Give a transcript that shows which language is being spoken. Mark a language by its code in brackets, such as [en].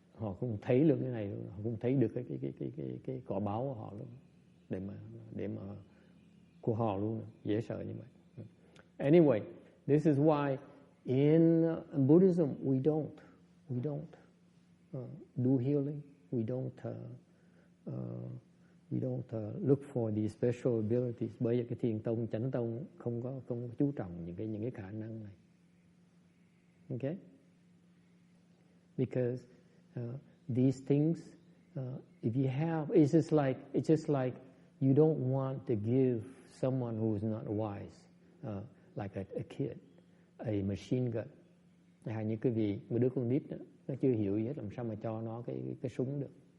[vi] Họ không thấy được cái này luôn, họ không thấy được cái quả báo của họ luôn, để mà của họ luôn, dễ sợ như vậy. [en] Anyway, this is why in Buddhism we don't do healing. We don't look for these special abilities. [vi] Bởi vì cái thiền tông, chánh tông không có chú trọng những cái khả năng này. [en] Okay? Because these things, if you have, it's just like you don't want to give someone who is not wise, like a kid, a machine gun. [vi] Hay như cái gì, một đứa con nít đó, nó chưa hiểu gì hết, làm sao mà cho nó cái súng được.